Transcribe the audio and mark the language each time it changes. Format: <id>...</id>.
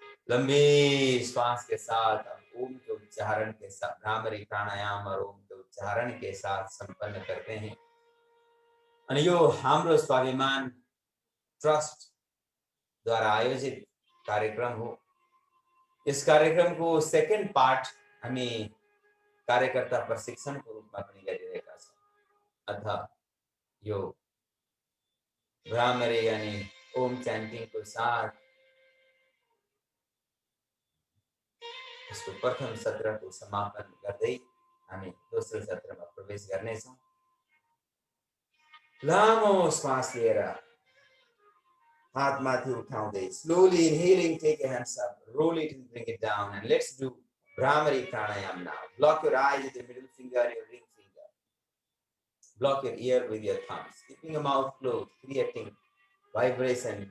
<hi>लंबी श्वास के साथ ओम के उच्चारण के साथ भ्रामरी प्राणायाम और ओम के उच्चारण के साथ संपन्न करते हैं।</hi> <ne>अनि यो हाम्रो स्वाभिमान ट्रस्ट द्वारा आयोजित कार्यक्रम हो।</ne> <hi>इस कार्यक्रम को सेकेंड पार्ट हमें कार्यकर्ता प्रशिक्षण को रूप में अपनी</hi> <ne>गरिरहेका छौँ। अथ यो भ्रामरी यानी ओम च्यान्टिङ को साथ यसको प्रथम सत्रको समापन गर्दै हामी दोस्रो सत्रमा प्रवेश गर्नेछौँ। लामो श्वास लिएर हात माथि उठाउँदै</ne> <en>slowly inhaling, take your hands up, roll it and bring it down, and let's do Bhramari pranayam now. Block your eyes with your middle finger and your ring finger. Block your ear with your thumbs, keeping your mouth closed, creating vibration.</en>